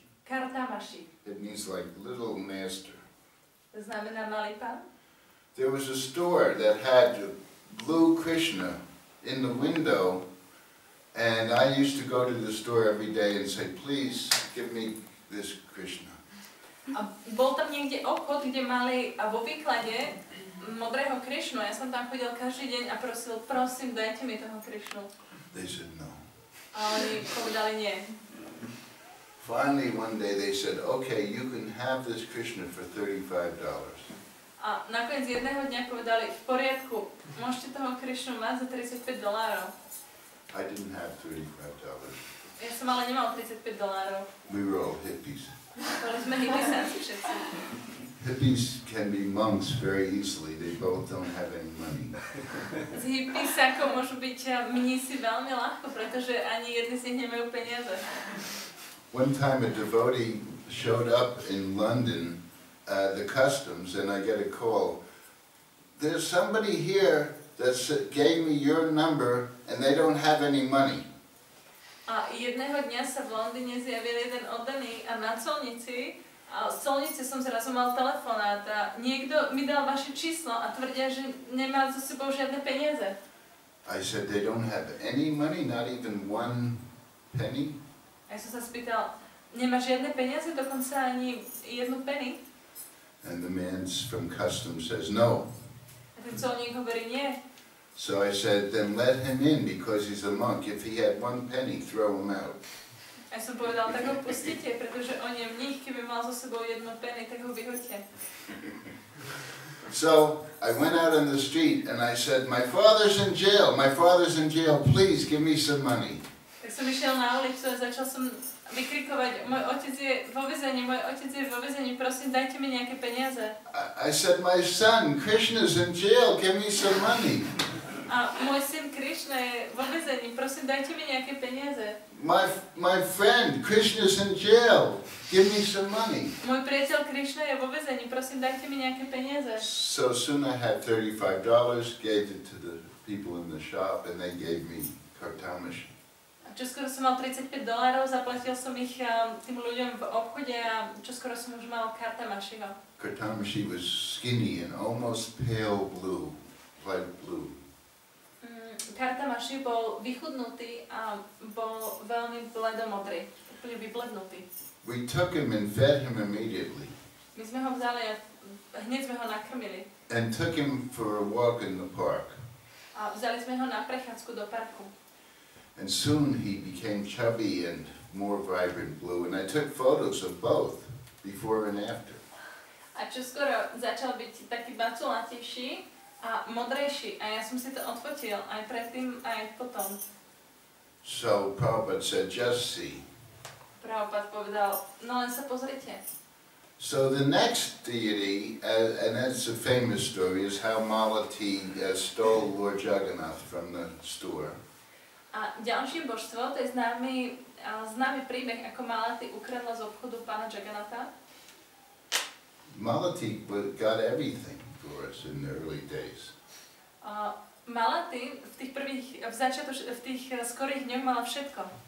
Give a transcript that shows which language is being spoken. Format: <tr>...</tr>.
<en>It means like little master.</en> <sk>To znamená malý pán.</sk> <en>There was a store that had blue Krishna in the window, and I used to go to the store every day and say, please give me this Krishna.</en> <sk>A bol tam niekde obchod, kde mali vo výklade modrého Krišnu. Ja som tam chodil každý deň a prosil, prosím, dajte mi toho Krišnu.</sk> <en>They said no.</en> <sk>A oni povedali nie.</sk> <en>Finally one day they said, okay, you can have this Krishna for $35.</en> <sk>A nakoniec jedného dňa povedali, v poriadku, môžete toho Krišnu mať za $35.</sk> <en>I didn't have $35.</en> <sk>Ja som ale nemal $35.</sk> <en>We were all hippies.</en> <sk>Boli sme hippisáci všetci.</sk> <en>Hippies can be monks very easily. They both don't have any money.</en> <sk>Z hippisákov môžu byť mnísi veľmi ľahko, pretože ani jedni z nich nemajú peniaze.</sk> <en>One time a devotee showed up in London, the customs, and I get a call. There's somebody here that gave me your number and they don't have any money.</en> <sk>A jedného dňa sa v Londýne zjavil jeden oddaný a na colnici, a z colnice som zrazu mal telefonát a niekto mi dal vaše číslo a tvrdia, že nemá so sebou žiadne peniaze.</sk> <en>I said they don't have any money, not even one penny.</en> <sk>A ja som sa spýtal, nemá žiadne peniaze, dokonca ani jednu penny?</sk> <en>And the man from customs says no.</en> <sk>A ten colník hovorí nie.</sk> <en>So I said, then let him in because he's a monk. If he had one penny, throw him out.</en> <sk>A ja som povedal, tak ho pustite, pretože on je mních, keby mal so sebou jednu penny, tak ho vyhoďte.</sk> <en>So I went out on the street and I said, my father's in jail, please give me some money.</en> <sk>Tak som išiel na ulicu a začal som vykrikovať, môj otec je vo väzení, prosím, dajte mi nejaké peniaze.</sk> <en>I said, my son, Krishna's in jail, give me some money.</en> <sk>A môj syn Krišna je vo väzení, prosím, dajte mi nejaké peniaze.</sk> <en>My friend, Krishna's in jail, give me some money.</en> <sk>Môj priateľ Krišna je vo väzení, prosím, dajte mi nejaké peniaze.</sk> <en>So soon I had $35, gave it to the people in the shop, and they gave me Kartamashi.</en> <sk>A čoskoro som mal $35, zaplatil som ich tým ľuďom v obchode a čoskoro som už mal Kartamashiho.</sk> <en>Kartamashi was skinny and almost pale blue, light blue.</en> <sk>Kartamashi bol vychudnutý a bol veľmi bledomodrý, úplne vyblednutý.</sk> <en>We took him and fed him immediately.</en> <sk>My sme ho vzali a hneď sme ho nakrmili.</sk> <en>And took him for a walk in the park.</en> <sk>A vzali sme ho na prechádzku do parku.</sk> <en>And soon he became chubby and more vibrant blue, and I took photos of both, before and after.</en> <sk>A čoskoro začal byť taký baculatejší a modrejší a ja som si to odfotil aj predtým, aj potom.</sk> <en>So Prabhupada said, just see.</en> <sk>Prabhupada povedal, no len sa pozrite.</sk> <en>So the next deity, and that's a famous story, is how Malati stole Lord Jagannath from the store.</en> <sk>A ďalšie božstvo, to je známy príbeh, ako Malati ukradla z obchodu pána Jagannatha.</sk> <en>Malati got everything for us in the early days.</en> <sk>Malati v tých skorých dňoch mala všetko.</sk>